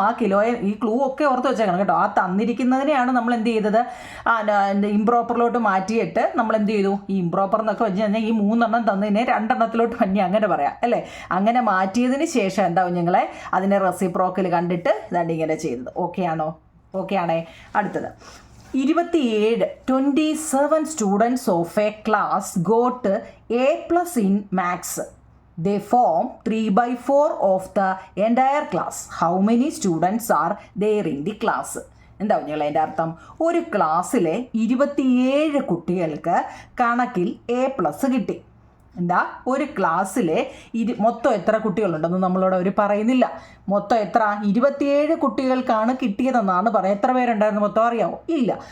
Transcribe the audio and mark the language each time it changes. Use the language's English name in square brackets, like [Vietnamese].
[Malayalam] ആ കിലോയെ ഈ ക്ലൂ ഒക്കെ ഓർത്ത് വെച്ചേക്കണം കേട്ടോ. ആ തന്നിരിക്കുന്നതിനെയാണ് നമ്മൾ എന്ത് ചെയ്തത്? ഇംപ്രോപ്പറിലോട്ട് മാറ്റിയിട്ട് നമ്മൾ എന്ത് ചെയ്തു? ഈ ഇംപ്രോപ്പർ എന്നൊക്കെ വെച്ച് കഴിഞ്ഞാൽ ഈ 3 എണ്ണം തന്നതിനെ 2 എണ്ണത്തിലോട്ട് മഞ്ഞി അങ്ങനെ പറയാം അല്ലേ? അങ്ങനെ മാറ്റിയതിന് ശേഷം എന്താവും ഞങ്ങളെ അതിനെ റെസിപ്രോക്കൽ കണ്ടിട്ട് ഇതാണ്ട് ഇങ്ങനെ ചെയ്തത്. ഓക്കെ ആണേ. അടുത്തത് [English] 27 students of a class got A+ in maths. They form 3/4 of the entire class. How many students are there in the class? [Malayalam] എന്താ കുഞ്ഞുങ്ങളെ അതിൻ്റെ അർത്ഥം? ഒരു ക്ലാസ്സിലെ 27 കുട്ടികൾക്ക് കണക്കിൽ A+ കിട്ടി. എന്താ ഒരു ക്ലാസ്സിലെ മൊത്തം എത്ര കുട്ടികളുണ്ടെന്ന് നമ്മളോട് അവർ പറയുന്നില്ല. മൊത്തം എത്ര? 27 കുട്ടികൾക്കാണ് കിട്ടിയതെന്നാണ് പറയുക. എത്ര പേരുണ്ടായിരുന്നു മൊത്തം അറിയാമോ? ഇല്ല.